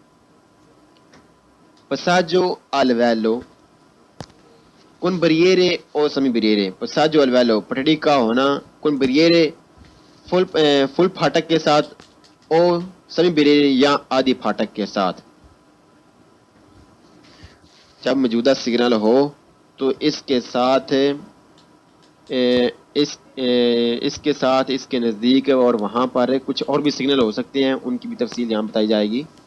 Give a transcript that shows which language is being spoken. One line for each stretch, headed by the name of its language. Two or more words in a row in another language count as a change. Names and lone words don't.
Italian: Passaggio al livello con barriere o semi-barriere. Passaggio al livello
Urdu: پٹڑی کا ہونا
Italian: con barriere
Urdu: فل پھاٹک کے ساتھ اور
Italian: semi barriere
Urdu: یا آدھی پھاٹک کے ساتھ۔ جب موجودہ سگنل ہو تو اس کے ساتھ اس کے نزدیک اور وہاں پر کچھ اور بھی سگنل ہو سکتے ہیں، ان کی بھی تفصیل یہاں بتائی جائے گی۔